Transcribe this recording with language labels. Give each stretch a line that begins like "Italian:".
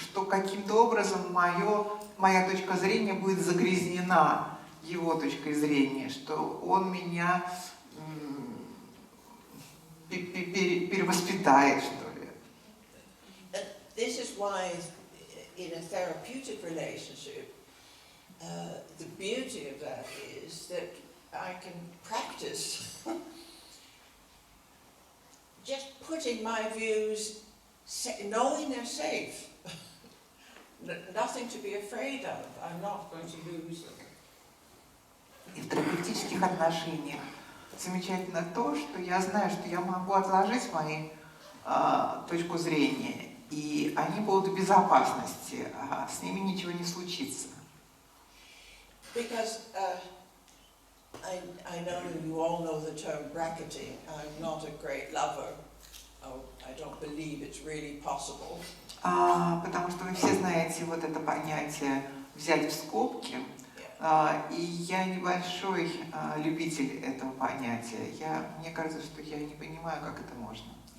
Russian: каким-то образом моя точка зрения будет загрязнена его точкой зрения, что он меня перевоспитает, что ли.
English: This is why in a therapeutic relationship, the beauty of that is that I can practice just putting my views, knowing they're safe. Nothing to be afraid of. I'm not going to lose them.
Russian: И в терапевтических отношениях замечательно то, что я знаю, что я могу отложить мою точку зрения, и они будут в безопасности, а с ними ничего не случится.
English: Because I know you all know the term bracketing. I'm not a great lover. I don't believe it's really possible.
Russian: Потому что вы все знаете вот это понятие «взять в скобки», и я небольшой любитель этого понятия. Мне кажется, что я не понимаю, как это можно.